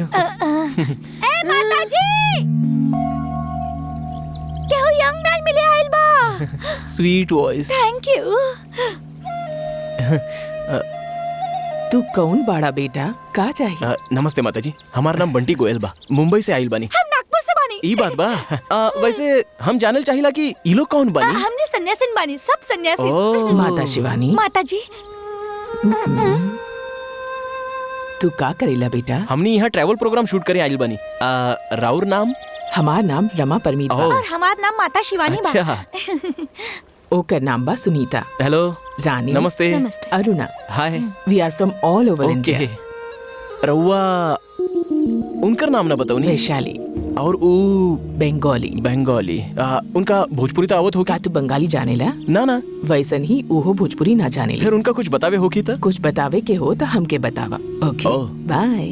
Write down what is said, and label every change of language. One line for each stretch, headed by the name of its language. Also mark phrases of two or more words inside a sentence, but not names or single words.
Bhojpuri: ए माताजी, केहू
English: young man
Bhojpuri: मिले आइल बा।
English: sweet voice. thank you.
Bhojpuri: तू कौन बाड़ा बेटा, का चाहिए? नमस्ते माताजी, हमारा नाम बंटी गोयल बा, मुंबई से आइल बानी। हम नागपुर से बानी। ई बात बा। वैसे हम जानल चाहिला कि ई लोग कौन बानी? हमने सन्यासिन बानी, सब सन्यासी। ओह। माता शिवानी, माताजी, तू का करेला बेटा? हमने यहाँ ट्रैवल प्रोग्राम शूट करे आइल बानी। राउर नाम? हमार नाम रमा परमीत बा। और हमार नाम माता शिवानी बा। अच्छा। ओकर नाम बा सुनीता। हेलो। रानी। नमस्ते। नमस्ते। अरुणा। हाय।
English: we are from all over ओके। इंडिया।
Bhojpuri: रउआ उनकर नाम ना बताओ नी। वैशाली। और ऊ बंगाली। बंगाली। उनका भोजपुरी तो आवत होगी? का तू बंगाली जानेला? ना ना। वैसन ही उहो भोजपुरी ना जानेला। फिर उनका कुछ बतावे होगी तो? कुछ बतावे के हो तो हमके बतावा।
English: OK bye